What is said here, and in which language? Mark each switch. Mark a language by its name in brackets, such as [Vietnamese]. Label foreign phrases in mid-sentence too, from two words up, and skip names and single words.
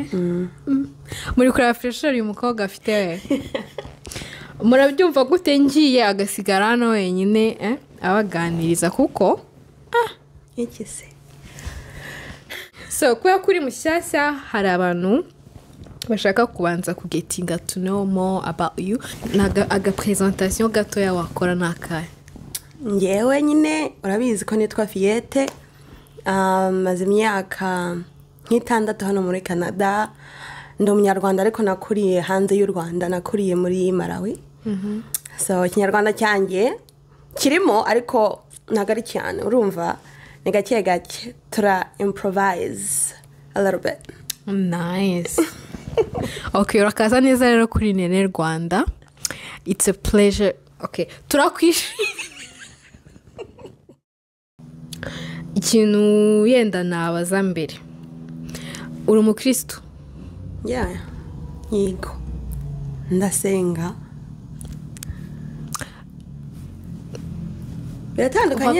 [Kinyarwanda] Muri kureba fresher uyu mukobwa afite we. Murabyumva gute ngiye agasigara hano wenyine abaganiriza kuko iki se? So kuya kuri mushyashya hari abantu bashaka kubanza kugetinga [English] to know more about you. [Kinyarwanda] Aga presentation gato ya wakora nakaye. Ngewe nyine urabizi ko nitwa Fillette. Maze imyaka nk'itandatu hano muri Canada. Ndi umunyarwanda ariko nakuriye hanze y'u Rwanda, nakuriye muri Malawi. So ikinyarwanda cyanjye kirimo ariko nagari cyane, urumva ni gake gake tura [English] improvise a little bit. Nice. [Kinyarwanda] Okay, urakaza neza rero kuri Nene Rwanda. [English] It's a pleasure. [Kinyarwanda] Okay, turakwishimiye. Ikintu yenda nabaza mbere, uri umukristo? Yeah, yego, ndasenga. Biratandukanye